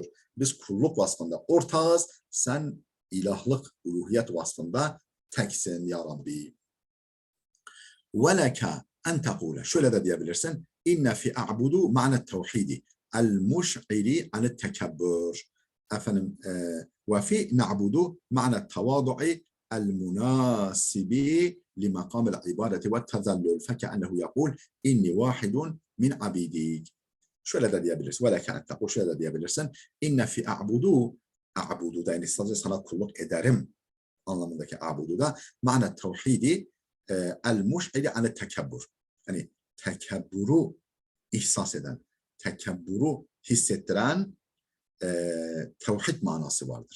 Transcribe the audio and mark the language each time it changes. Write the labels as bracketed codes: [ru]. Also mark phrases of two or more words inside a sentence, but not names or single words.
[tr] Biz kulluk vasfında ortağız. Sen ilahlık, uluhiyet vasfında teksin [ar] يا رب. ولك أن تقول. [tr] Şöyle de diyebilirsin. [ar] إن في أعبد معنى التوحيد المشعر عن التكبر. Efendim وفي نعبد معنى التواضع المناسب لمقام العبادة والتذلل فكأنه يقول إني واحد من عبيدك. [tr] Şöyle de diyebilirsin. [ar] ولك أن تقول. [tr] Şöyle de diyebilirsin. [ar] إن في أعبد [tr] da yani sadece sana kulluk ederim anlamındaki a'budu da [ar] معنى التوحيد المشعر عن التكبر. [tr] Yani tekebbürü ihsas eden, tekebbürü hissettiren tevhid manası vardır.